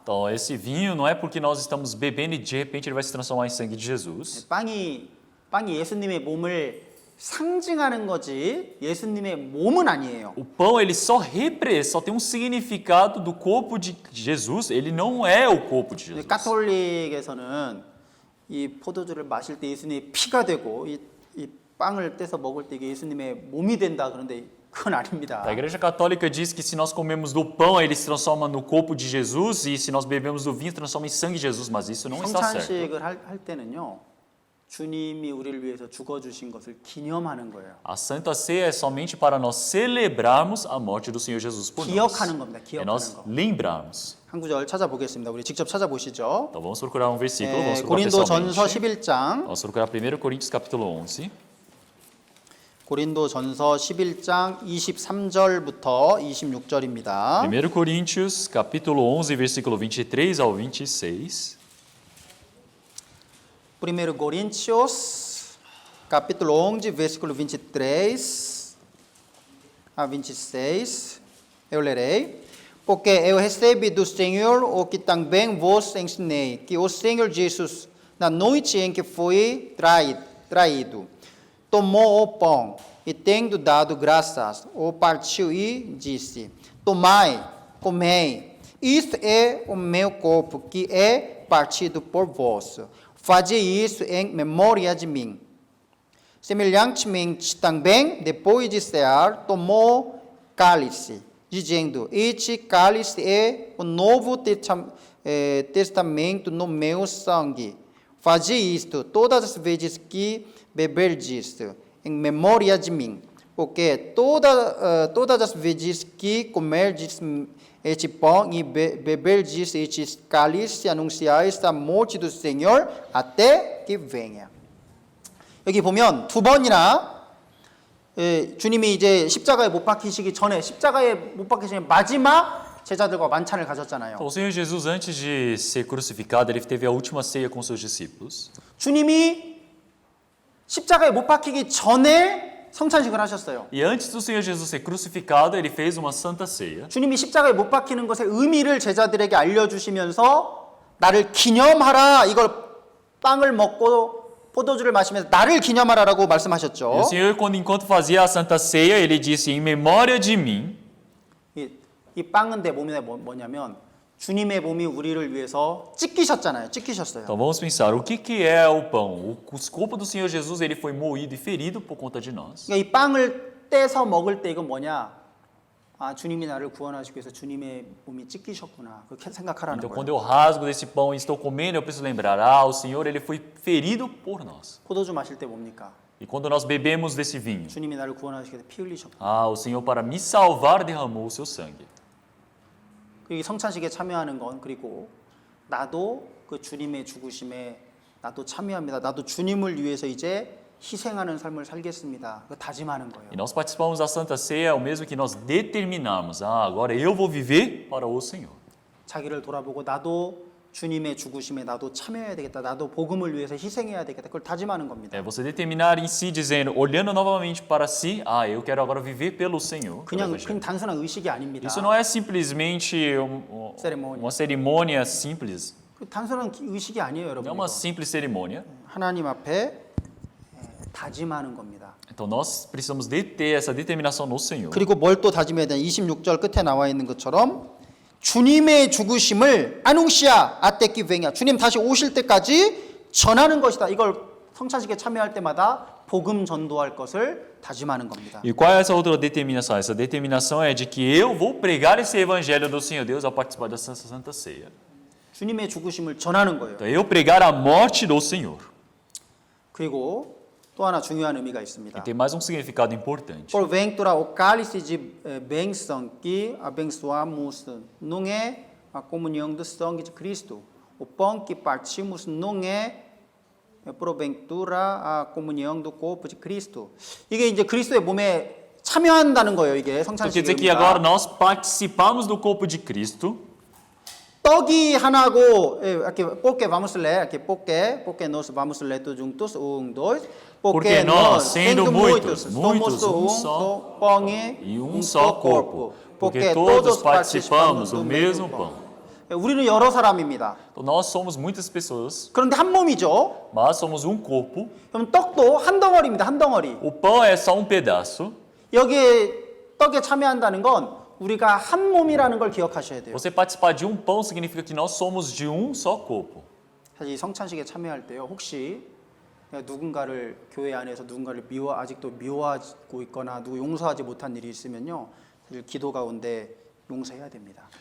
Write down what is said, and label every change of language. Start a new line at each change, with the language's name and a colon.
Portuguese: Então, esse vinho não é porque nós estamos bebendo e de repente ele vai se transformar em sangue de Jesus.
Korean: 빵이 예수님의 몸을 상징하는 거지 예수님의 몸은 아니에요.
Portuguese: O pão ele só tem um significado do corpo de Jesus, ele não é o corpo de Jesus.
Korean: 가톨릭에서는 이 포도주를 마실 때 예수님의 피가 되고 이 빵을 떼서 먹을 때 이게 예수님의 몸이 된다 그런데 그건 아닙니다.
Portuguese: A Igreja Católica diz que se nós comemos do pão, ele se transforma no corpo de Jesus, e se nós bebemos do vinho, transforma em sangue de Jesus, mas isso não está certo.
Korean: 성찬식을 할 때는요. 주님이 우리를 위해서 죽어 주신 것을 기념하는 거예요.
Portuguese: A Santa Ceia é somente para nós celebrarmos a morte do Senhor Jesus por nós.
Korean: 기억하는 겁니다.
Portuguese: É
Korean: 기억하는
Portuguese: nós
Korean: 거.
Portuguese: lembrarmos.
Korean: 한 구절 찾아보겠습니다. 우리 직접 찾아보시죠.
Portuguese: Então vamos procurar um versículo, vamos procurar
Korean: 고린도전서
Portuguese: pessoalmente.
Korean: 11장.
Portuguese: Vamos procurar 1 Coríntios capítulo 11.
Korean: 고린도전서 11장 23절부터 26절입니다.
Portuguese: 1 Coríntios capítulo 11, versículo 23 ao 26. 1 Coríntios, capítulo 11, versículo 23 a 26. Eu lerei. Porque eu recebi do Senhor o que também vos ensinei, que o Senhor Jesus, na noite em que foi traído, tomou o pão e, tendo dado graças, o partiu e disse: Tomai, comei, isto é o meu corpo, que é partido por vós. Fazei isso em memória de mim. Semelhantemente também, depois de cear, tomou cálice, dizendo: Este cálice é o novo testamento no meu sangue. Fazei isto todas as vezes que beberdes, em memória de mim. Porque todas as vezes que comerdes este pão e beberdes este cálice, anunciais a morte do Senhor até que venha.
Korean: 여기 보면 두 번이나 주님이 이제 십자가에 못 박히시기 전에 마지막 제자들과 만찬을 가졌잖아요.
Portuguese: Então, o Senhor Jesus, antes de ser crucificado, ele teve a última ceia com seus discípulos.
Korean: 주님이 십자가에 못 박히기 전에 성찬식을 하셨어요.
Portuguese: E antes do Senhor Jesus ser crucificado, ele fez uma santa ceia.
Korean: 주님이 십자가에 못 박히는 것의 의미를 제자들에게 알려주시면서 나를 기념하라, 이걸 빵을 먹고 포도주를 마시면서 나를 기념하라라고 말씀하셨죠.
Portuguese: E o Senhor, enquanto fazia a santa ceia, ele disse, em memória de mim.
Korean: 이 빵은 내 몸이 뭐냐면 주님의 몸이 우리를 위해서 찢기셨잖아요. 찢기셨어요.
Portuguese: Então vamos pensar, o que é o pão? O corpo do Senhor Jesus, ele foi moído e ferido por conta de nós.
Korean: 그러니까 이 빵을 떼서 먹을 때 이건 뭐냐? 아, 주님이 나를 구원하시기 위해서 주님의 몸이 찢기셨구나. 그렇게 생각하라는
Portuguese: Então
Korean: 거예요.
Portuguese: quando eu rasgo desse pão e estou comendo, eu preciso lembrar, o Senhor, ele foi ferido por nós.
Korean: 포도주 마실 때 뭡니까?
Portuguese: E quando nós bebemos desse vinho,
Korean: 주님이 나를 구원하시기 위해서 피 흘리셨구나.
Portuguese: o Senhor, para me salvar, derramou o seu sangue.
Korean: 이 성찬식에 참여하는 건 그리고 나도 그 주님의 죽으심에 나도 참여합니다. 나도 주님을 위해서 이제 희생하는 삶을 살겠습니다. 그 다짐하는 거예요.
Portuguese: E nós participamos da Santa Ceia, é o mesmo que nós determinarmos, agora eu vou viver para o Senhor.
Korean: 자기를 돌아보고 나도 주님의 죽으심에 나도 참여해야 되겠다. 나도 복음을 위해서 희생해야 되겠다. 그걸 다짐하는 겁니다.
Portuguese: É você determinar em si, dizendo, olhando novamente para si, eu quero agora viver pelo Senhor.
Korean: 그냥 단순한 의식이 아닙니다.
Portuguese: Isso não é simplesmente uma cerimônia simples.
Korean: 단순한 의식이 아니에요, 여러분.
Portuguese: Não é uma simples cerimônia.
Korean: 하나님 앞에 다짐하는 겁니다.
Portuguese: Então nós precisamos de ter essa determinação no Senhor.
Korean: 그리고 뭘 또 다짐해야 되냐? 26절 끝에 나와 있는 것처럼 주님의 죽으심을 아누시아 아테키 ቬ냐, 주님 다시 오실 때까지 전하는 것이다. 이걸 성찬식에 참여할 때마다 복음 전도할 것을 다짐하는 겁니다.
Portuguese: E qual é essa outra determinação? Essa determinação é de que eu vou pregar esse evangelho do Senhor Deus ao participar da Santa Ceia.
Korean: 주님의 죽으심을 전하는 거예요.
Portuguese: Então, eu pregar a morte do Senhor.
Korean: 그리고 또 하나 중요한 의미가
Portuguese: E
Korean: 있습니다.
Portuguese: tem mais um significado importante. Porventura o cálice de bênção que abençoamos não é a comunhão do sangue de Cristo. O pão que partimos não é porventura a comunhão do corpo de Cristo.
Korean: 이게 이제 그리스도의 몸에 참여한다는 거예요. 이게
Portuguese: Então quer
Korean: 성찬식의
Portuguese: dizer que agora
Korean: 의미가.
Portuguese: nós participamos do corpo de Cristo.
Korean: 떡이 하나고
Portuguese: aqui porque vamos ler aqui porque nós vamos ler todos juntos dois Porque nós, sendo muitos, somos um só pão E um só corpo. Porque todos participamos do mesmo pão.
Korean: 우리는 여러 사람입니다.
Portuguese: Então nós somos muitas pessoas,
Korean: 그런데 한 몸이죠.
Portuguese: mas somos um corpo.
Korean: 그럼 떡도 한 덩어리입니다. 한 덩어리.
Portuguese: O pão é só um pedaço.
Korean: 여기에 떡에 참여한다는 건 우리가 한 몸이라는 걸 기억하셔야 돼요.
Portuguese: Você participar de um pão significa que nós somos de um só corpo.
Korean: 사실 이 성찬식에 참여할 때요. 혹시 내가 누군가를 교회 안에서 누군가를 아직도 미워하고 있거나 누구 용서하지 못한 일이 있으면요. 사실 기도 가운데 용서해야 됩니다.